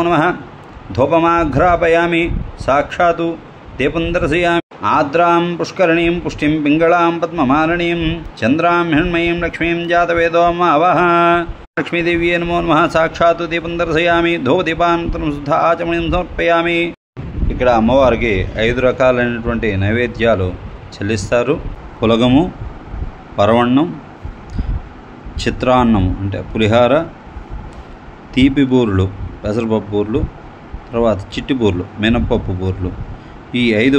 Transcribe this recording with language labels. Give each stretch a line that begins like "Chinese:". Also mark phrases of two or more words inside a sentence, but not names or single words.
Sanskrit: नमः धूपमाघ्रापयामि साक्षात् दीपं दर्शयामि आद्रां पुष्करणीं पुष्टिं पिङ्गलां पद्ममालिनीं चन्द्रां हिण्मयीं लक्ष्मीं जातवेदोमावः लक्ष्मीदेव्ये नमो नमः साक्षात् दीपं दर्शयामि धूपदीपाనంతరం శుద్ధ ఆచమణీయం సమర్పయామి
Telugu: ఇక్కడ అమ్మవారికి 5 రకాలైనటువంటి నైవేద్యాలు చెల్లిస్తారు పులగము పరవన్నం చిత్రాన్నం అంటే పులిహార తీపి బూర్లు పెసరపప్పు బూర్లు తర్వాత చిట్టి బూర్లు మినపప్పు బూర్లు ఈ 5